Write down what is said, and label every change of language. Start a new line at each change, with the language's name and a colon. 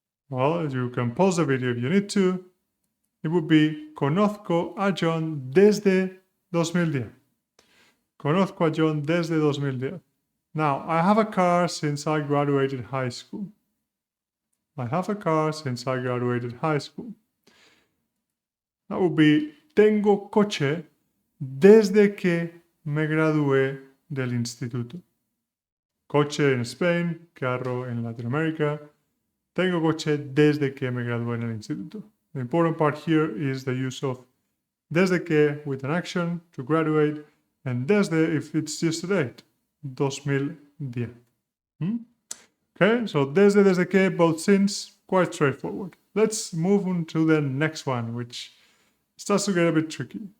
English: Well, you can pause the video if you need to. It would be
Spanish: conozco a John desde 2010. Conozco a John desde 2010.
English: Now, I have a car since I graduated high school. I have a car since I graduated high school. That would be
Spanish: tengo coche desde que me gradué del instituto. Coche en Spain, carro en Latinoamérica. Tengo coche desde que me gradué en el instituto.
English: The important part here is the use of desde que with an action to graduate, and desde if it's just a date, 2010. Okay, so desde que, both since, quite straightforward. Let's move on to the next one, which starts to get a bit tricky.